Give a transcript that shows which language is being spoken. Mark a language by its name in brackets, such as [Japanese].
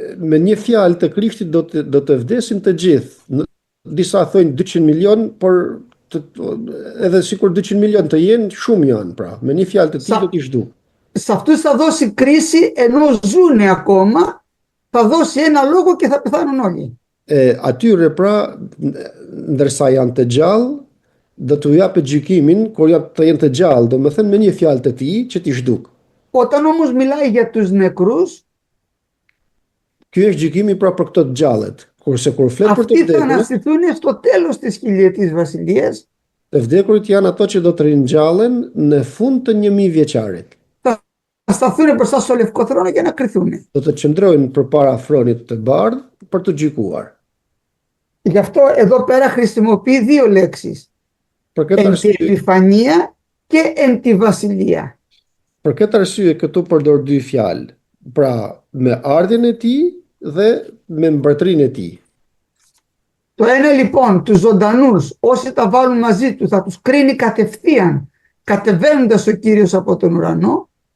[Albanian] Me një fjalë të Krishtit do të vdesin të gjithë. disa thojnë 200 milion, por edhe sikur 200 milion të jenë, shumë janë pra. Me një fjalë të tillë do t'i zhduk. [Greek] Σε αυτούς θα δώσει κρίση ενώ ζουνε ακόμα, θα δώσει ένα λόγο και θα πεθάνουν όλοι. [Albanian] Atyre pra, ndërsa janë të gjallë, do t'u japë gjykimin kur të jenë të gjallë, do me thënë me një fjalë të tij që t'i zhduk. [Greek] Όταν όμως μιλάει για τους νεκρούς, [Albanian] Ky është gjykimi pra për këto të gjallët. Kurse kur flet për të [Greek] αυτοί θα [Albanian] vdekur, [Greek] αναστηθούν στο τέλος της χιλιετής βασιλείας, [Albanian] të vdekurit janë ato që do të ringjallen në fund të 1000 vjeçarit. [Greek] θα σταθούν μπροστά στο λευκό θρόνο και να κριθούν. [Albanian] Do të qëndrojnë përpara thronit të bardhë për të gjykuar. [Greek] Γι' αυτό εδώ πέρα χρησιμοποιεί δύο λέξεις. [Albanian] Për këtë [Greek] Εν τη [Albanian] arsye, [Greek] επιφανία και εν τη βασιλεία. [Albanian] për këtë arsye këtu përdor dy fjalë. Pra me ardhjen e tij dhe me mbretërinë e tij. [Greek] Το ένα λοιπόν, τους ζωντανούς, όσοι τα βάλουν μαζί του, θα τους κρίνει κατευθείαν, κατεβαίνοντας ο Κύριος από τον ουρανό.